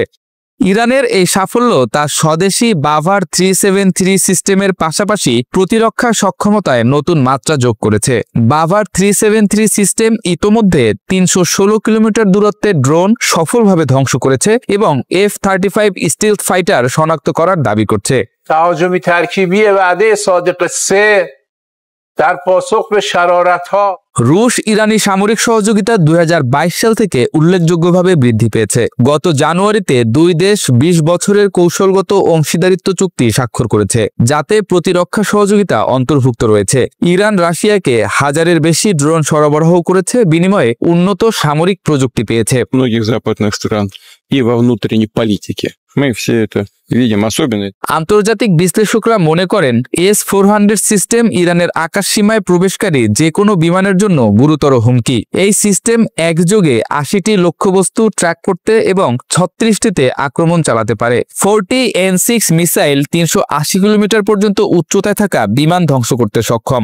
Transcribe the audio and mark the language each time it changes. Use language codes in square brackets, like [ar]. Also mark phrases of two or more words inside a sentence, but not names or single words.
[bn] ইরানের এই সাফল্য তার স্বদেশী বাভার 373 সিস্টেমের পাশাপাশি প্রতিরক্ষা সক্ষমতায় নতুন মাত্রা যোগ করেছে। বাভার 373 সিস্টেম ইতোমধ্যে 316 কিলোমিটার দূরত্বে ড্রোন সফলভাবে ধ্বংস করেছে এবং F-35 স্টিলথ ফাইটার শনাক্ত করার দাবি করছে। [fa] تهاجمی ترکیبی وعده صادق 3 در پاسخ به شرارت‌ها [bn] রুশ ইরানি সামরিক সহযোগিতা 2022 সাল থেকে উল্লেখযোগ্যভাবে বৃদ্ধি পেয়েছে। গত জানুয়ারিতে দুই দেশ 20 বছরের কৌশলগত অংশীদারিত্ব চুক্তি স্বাক্ষর করেছে, যাতে প্রতিরক্ষা সহযোগিতা অন্তর্ভুক্ত রয়েছে। ইরান রাশিয়াকে 1000-এর বেশি ড্রোন সরবরাহ করেছে, বিনিময়ে উন্নত সামরিক প্রযুক্তি পেয়েছে। [ru] Многих западных стран и во внутренней политике. Мы все это видим, особенно [bn] আন্তর্জাতিক বিশ্লেষকরা মনে করেন, S-400 সিস্টেম ইরানের আকাশ সীমায় প্রবেশকারী যে কোনো বিমানের জন্য গুরুতর হুমকি। এই সিস্টেম একযোগে 80টি লক্ষ্যবস্তু ট্র্যাক করতে এবং 36টিতে আক্রমণ চালাতে পারে। 40 N6 মিসাইল 380 কিলোমিটার পর্যন্ত উচ্চতায় থাকা বিমান ধ্বংস করতে সক্ষম।